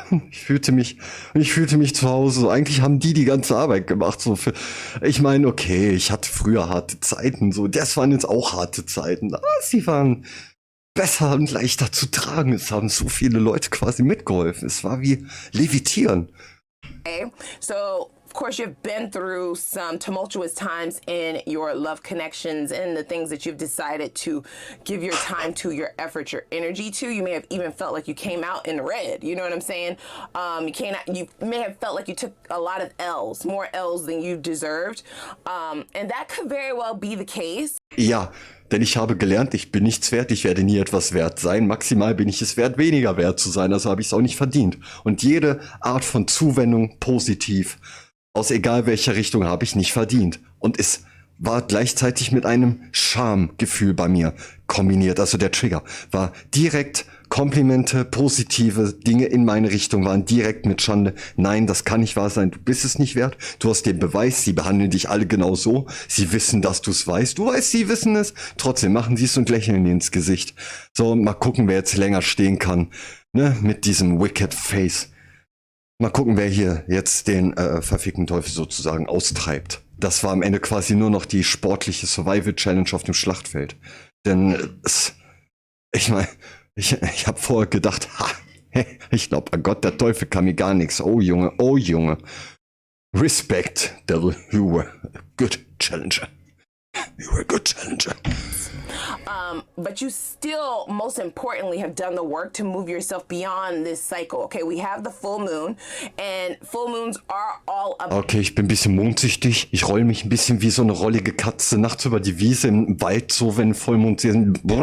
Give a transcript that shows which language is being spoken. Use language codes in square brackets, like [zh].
[de] Ich fühlte mich zu Hause. So, eigentlich haben die ganze Arbeit gemacht. So ich meine, okay, ich hatte früher harte Zeiten. So, das waren jetzt auch harte Zeiten. Aber sie waren besser und leichter zu tragen. Es haben so viele Leute quasi mitgeholfen. Es war wie Levitieren. [en] Okay, so of course you've been through some tumultuous times in your love connections and the things that you've decided to give your time to, your effort, your energy to. You may have even felt like you came out in red. You know what I'm saying? You may have felt like you took a lot of L's, more L's than you deserved. And that could very well be the case. [de] Ja, denn ich habe gelernt, ich bin nichts wert, ich werde nie etwas wert sein. Maximal bin ich es wert, weniger wert zu sein, also habe ich es auch nicht verdient. Und jede Art von Zuwendung positiv, aus egal welcher Richtung, habe ich nicht verdient. Und es war gleichzeitig mit einem Schamgefühl bei mir kombiniert. Also der Trigger war direkt Komplimente, positive Dinge in meine Richtung waren direkt mit Schande. Nein, das kann nicht wahr sein. Du bist es nicht wert. Du hast den Beweis. Sie behandeln dich alle genau so. Sie wissen, dass du es weißt. Du weißt, sie wissen es. Trotzdem machen sie es und lächeln dir ins Gesicht. So, mal gucken, wer jetzt länger stehen kann. Ne, mit diesem Wicked Face. Mal gucken, wer hier jetzt den verfickten Teufel sozusagen austreibt. Das war am Ende quasi nur noch die sportliche Survival-Challenge auf dem Schlachtfeld. Denn ich meine, ich habe vorher gedacht, ich glaube, an Gott, der Teufel kann mir gar nichts. Oh Junge, oh Junge. [en] Respect, Devil, you were a good challenger. You were a good challenger. But you still, most importantly, have done the work to move yourself beyond this cycle. Okay, we have the full moon, and full moons are all about. [de] Okay, ich bin ein bisschen mondsüchtig. Ich roll mich ein bisschen wie so eine rollige Katze nachts über die Wiese im Wald, so wenn Vollmond sind.